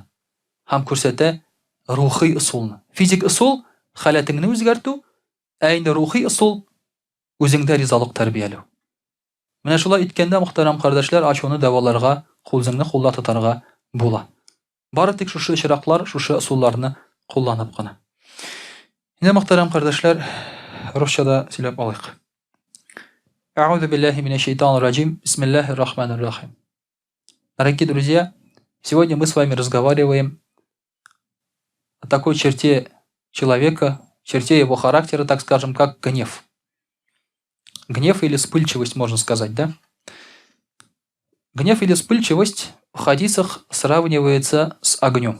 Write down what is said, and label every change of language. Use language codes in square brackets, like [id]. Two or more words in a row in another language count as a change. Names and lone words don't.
[tt] Һәм күрсәтә рухи ысулны. Физик ысул халәтеңне үзгәртү, ә инде рухи ысул үзеңдә ризалык тәрбияләү. Менә шулай иткәндә, мөхтәрәм кардәшләр, ачуны дәваларга, үзеңне кулда тотарга була. Бары тик шушы чираклар, шушы ысулларны кулланып кына. Инде, мөхтәрәм кардәшләр, русчада сөйләп алыйк. [ar] أعوذ بالله من الشيطان الرجيم. بسم الله الرحمن الرحيم. [ru] Дорогие друзья, сегодня мы с вами разговариваем о такой черте человека, черте его характера, так скажем, как гнев. Гнев или вспыльчивость, можно сказать, да? Гнев или вспыльчивость в хадисах сравнивается с огнем.